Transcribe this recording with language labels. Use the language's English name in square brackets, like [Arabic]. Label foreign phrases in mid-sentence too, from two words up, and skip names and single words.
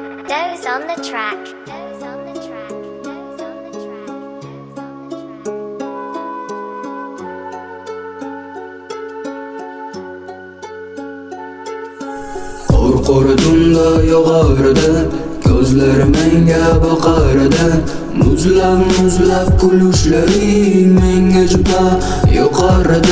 [English] Doze on the track. Doze on the track. Doze on the track. [Uzbek] Qo'rqurdimda yog'ardi, ko'zlarim menga boqardi. Muzlab kulishlaring menga juda yoqardi.